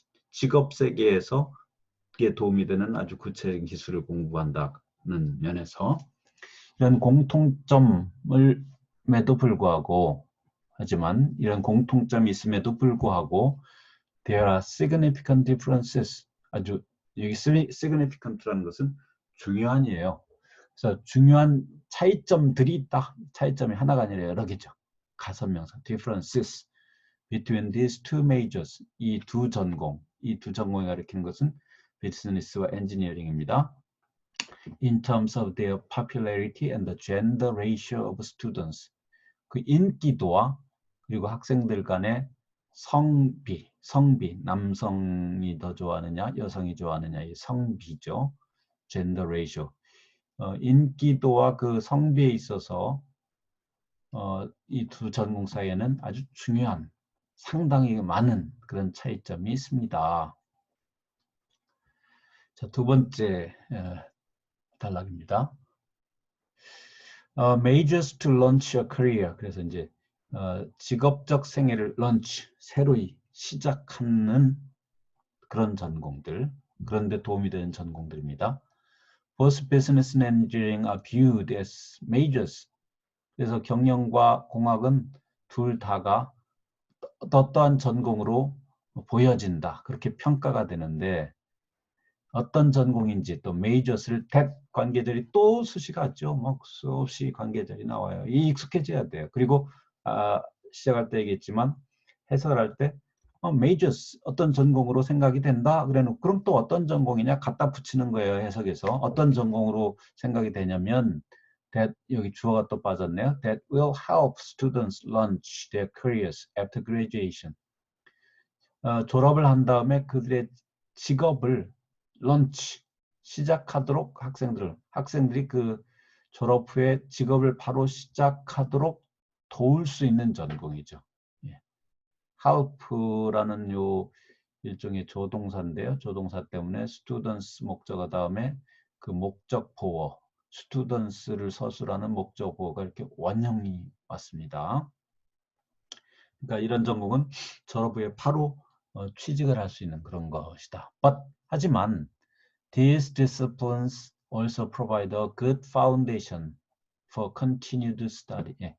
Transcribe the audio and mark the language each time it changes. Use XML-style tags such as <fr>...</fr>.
<ko>직업 세계에서 그게 도움이 되는 아주 구체적인 기술을 공부한다는 면에서 이런 공통점을에도 불구하고 하지만 이런 공통점이 있음에도 불구하고</ko> <en>there are significant differences.</en> <ko>아주 여기 significant라는 것은 중요한이에요. 그래서 중요한 차이점들이 있다. 차이점이 하나가 아니라 여러 개죠.</ko> <en>가선명사 differences between these two majors.</en> <ko>이 두 전공이 가리키는 것은 비즈니스와 엔지니어링입니다.</ko> <en>In terms of their popularity and the gender ratio of students.</en> <ko>그 인기도와 그리고 학생들 간의 성비, 남성이 더 좋아하느냐, 여성이 좋아하느냐, 이 성비죠.</ko> <en>gender ratio.</en> <ko>인기도와 그 성비에 있어서 이 두 전공 사이에는 아주 중요한, 상당히 많은 그런 차이점이 있습니다. 자, 두 번째 단락입니다.</ko> <en>Majors to launch a career.</en> <ko>그래서 이제 직업적 생애를 새로이 시작하는 그런 전공들, 그런데 도움이 되는 전공들입니다.</ko> <en>Both business and engineering are viewed as majors.</en> <ko>그래서 경영과 공학은 둘 다가 어떠한 전공으로 보여진다. 그렇게 평가가 되는데 어떤 전공인지 또 메이저스를 관계들이 또 수식하죠. 뭐 수없이 관계들이 나와요. 이 익숙해져야 돼요. 그리고 시작할 때 얘기했지만 해석을 할 때 메이저스 어떤 전공으로 생각이 된다. 그래놓고 그럼 또 어떤 전공이냐 갖다 붙이는 거예요. 해석에서 어떤 전공으로 생각이 되냐면 that 여기 주어가 또 빠졌네요.</ko> <en>That will help students launch their careers after graduation.</en> <ko>졸업을 한 다음에 그들의 직업을 시작하도록 학생들이 그 졸업 후에 직업을 바로 시작하도록 도울 수 있는 전공이죠. help라는 요 일종의 조동사인데요. 조동사 때문에 students 목적어 다음에 그 목적보어 students를 서술하는 목적보어가 이렇게 원형이 왔습니다. 그러니까 이런 전공은 졸업 후에 바로 취직을 할 수 있는 그런 것이다. 하지만</ko> <en>these disciplines also provide a good foundation for continued study.</en>